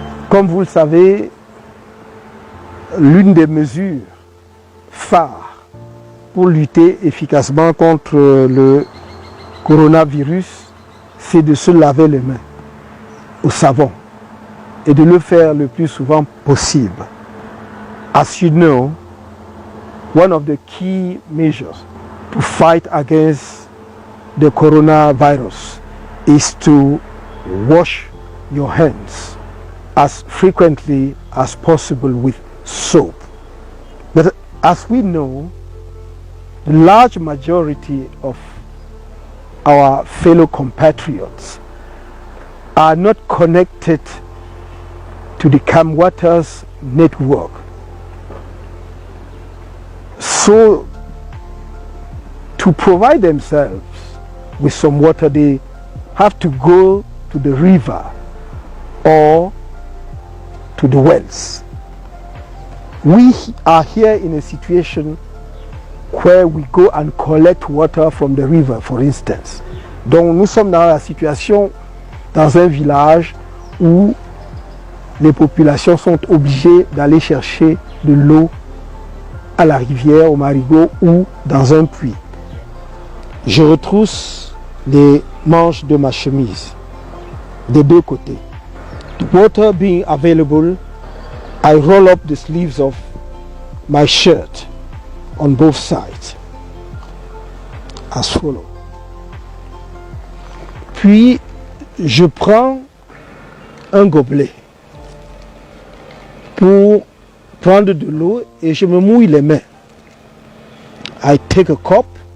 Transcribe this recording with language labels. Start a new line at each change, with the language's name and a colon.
French: Comme vous le savez, l'une des mesures phares pour lutter efficacement contre le coronavirus, c'est de se laver les mains au savon et de le faire le plus souvent possible.
English: As you know, one of the key measures to fight against the coronavirus is to wash your hands as frequently as possible with soap. But as we know, the large majority of our fellow compatriots are not connected to the Calm Waters network. So, to provide themselves with some water, they have to go to the river or to the wells. We are here in a situation where we go and collect water from the river, for instance.
French: Donc nous sommes dans la situation, dans un village où les populations sont obligées d'aller chercher de l'eau à la rivière, au marigot ou dans un puits. Je retrousse les manches de ma chemise des deux côtés.
English: The water being available, I roll up the sleeves of my shirt on both sides as follow.
French: Puis je prends un gobelet pour prendre de l'eau et je me mouille les mains.
English: I take a cup.